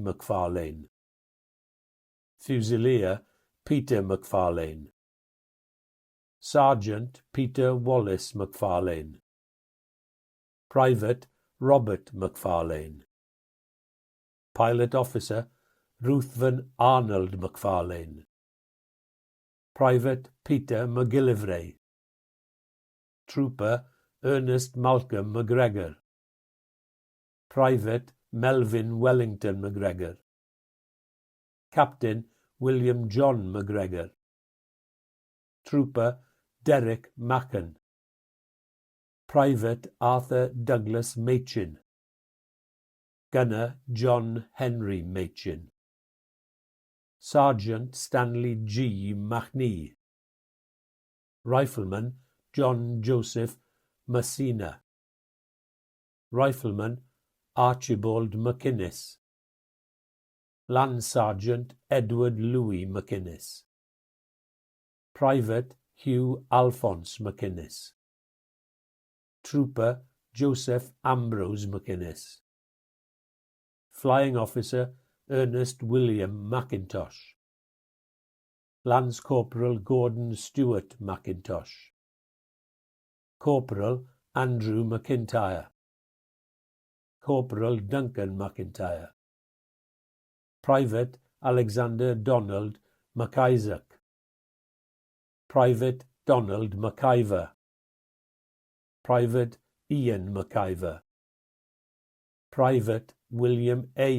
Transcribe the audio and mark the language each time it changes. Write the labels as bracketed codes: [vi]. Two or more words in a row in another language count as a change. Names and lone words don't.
[en] McFarlane, Fusilier Peter McFarlane, Sergeant Peter Wallace McFarlane, Private Robert McFarlane, Pilot Officer Ruthven Arnold McFarlane, Private Peter McGillivray, Trooper Ernest Malcolm McGregor, Private Melvin Wellington McGregor, Captain William John McGregor, Trooper Derek Macken, Private Arthur Douglas Machin, Gunner John Henry Machin, Sergeant Stanley G. Machney, Rifleman John Joseph Messina, Rifleman Archibald McInnes, Land Sergeant Edward Louis McInnes, Private Hugh Alphonse McInnes, Trooper Joseph Ambrose McInnes, Flying Officer Ernest William McIntosh, Lance Corporal Gordon Stewart McIntosh, Corporal Andrew McIntyre, Corporal Duncan McIntyre, Private Alexander Donald McIsaac, Private Donald McIver, Private Ian McIver, Private William A.